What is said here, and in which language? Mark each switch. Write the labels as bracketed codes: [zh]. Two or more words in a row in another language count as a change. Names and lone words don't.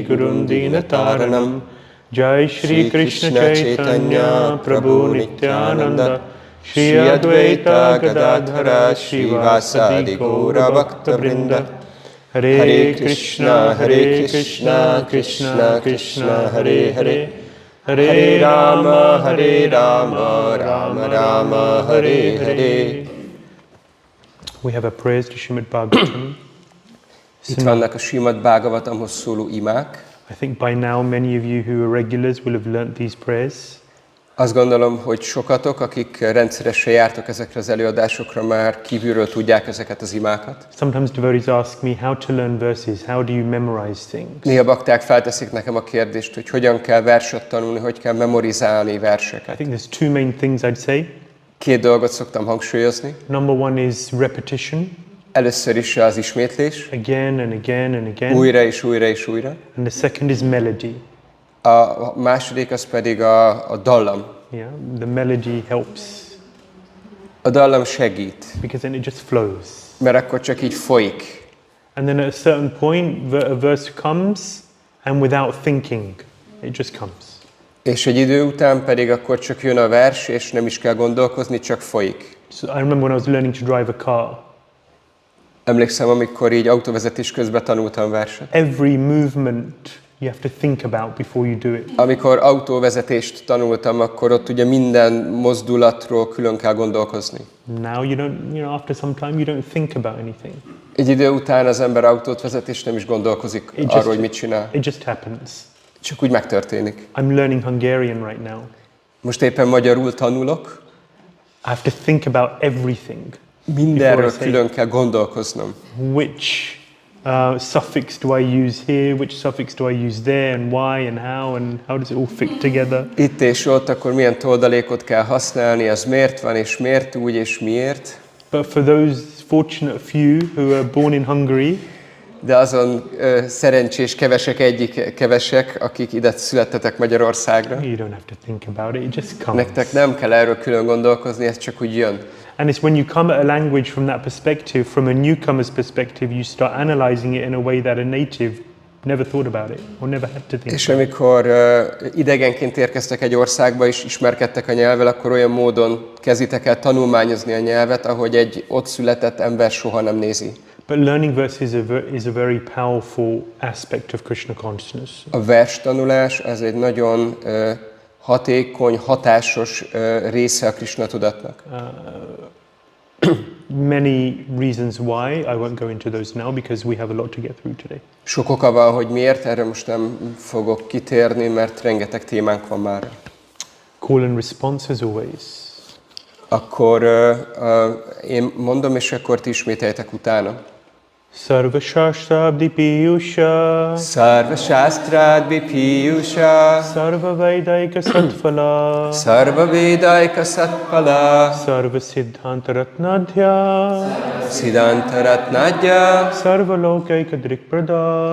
[sa] Gurum Dinataranam Jai Shri Krishna Caitanya Prabhu Nityananda Shri Advaita Gadadhara Shivasadi Gaura Bhakta Vrinda Hare Krishna, Krishna Krishna, Hare Hare, Hare Rama, Rama Rama, Hare Hare. [en] We have a prayer to Śrīmad-Bhāgavatam. [hu] Itt vannak a Śrīmad-Bhāgavatamhoz szóló imák. [en] I think by now many of you who are regulars will have learnt these prayers. [hu] Azt gondolom, hogy sokatok, akik rendszeresen jártok ezekre az előadásokra, már kívülről tudják ezeket az imákat. [en] Sometimes devotees ask me how to learn verses, how do you memorize things? [hu] Néha bakták felteszik nekem a kérdést, hogy hogyan kell verset tanulni, hogy kell memorizálni verseket. [en] I think there's 2 main things I'd say. [hu] 2 dolgot szoktam hangsúlyozni. [en] Number 1 is repetition. [hu] Először is az ismétlés. [en] Again and again and again. [hu] Újra és újra és újra. [en] And the second is melody. [hu] A második az pedig a dallam. [en] Yeah, the melody helps. [hu] A dallam segít. [en] Because then it just flows. [hu] Mert akkor csak így folyik. [en] And then at a certain point, a verse comes, and without thinking, it just comes. [hu] És egy idő után pedig akkor csak jön a vers, és nem is kell gondolkozni, csak folyik. [en] So I remember when I was learning to drive a car. [hu] Emlékszem, amikor így autóvezetés közben tanultam verset. [en] Every movement you have to think about before you do it. [hu] Amikor autóvezetést tanultam, akkor ott ugye minden mozdulatról külön kell gondolkozni. [en] Now you don't, after some time you don't think about anything. [hu] Egy idő után az ember autót vezet, és nem is gondolkozik arról, hogy mit csinál. [en] It just happens. [hu] Csak úgy megtörténik. [en] I'm learning Hungarian right now. [hu] Most éppen magyarul tanulok. [en] I have to think about everything. [hu] Mindenről külön kell gondolkoznom. [en] Which suffix do I use here? Which suffix do I use there? And why and how does it all fit together? [hu] Itt és ott akkor milyen toldalékot kell használni, az miért van, és miért úgy, és miért. [en] But for those fortunate few who are born in Hungary, [hu] de azon szerencsés kevesek, akik ide születtetek Magyarországra. [en] You don't have to think about it, it just comes. [hu] Nektek nem kell erről külön gondolkozni, ez csak úgy jön. [en] And it's when you come at a language from that perspective, from a newcomer's perspective, you start analyzing it in a way that a native never thought about it, or never had to think. [hu] És amikor idegenként érkeztek egy országba és ismerkedtek a nyelvvel, akkor olyan módon kezditek el tanulmányozni a nyelvet, ahogy egy ott született ember soha nem nézi. [en] But learning verses is a very powerful aspect of Krishna consciousness. [hu] A verstanulás az egy nagyon hatékony, hatásos része a Krishna tudatnak. [en] Many reasons why, I won't go into those now because we have a lot to get through today. [hu] Sok oka van, hogy miért, erre most nem fogok kitérni, mert rengeteg témánk van már. [en] Call and response as always. [hu] Akkor én mondom, és akkor ti ismételjétek utána. [sa] Sarva Shastra-abdi Piyusha Sarva Shastrādvi Piyusha Sarva Vedaika Satphala Sarva Vedaika Satphala Sarva Siddhanta Ratnadhya Siddhanta Ratnadhya Sarva Lokaika Drikprada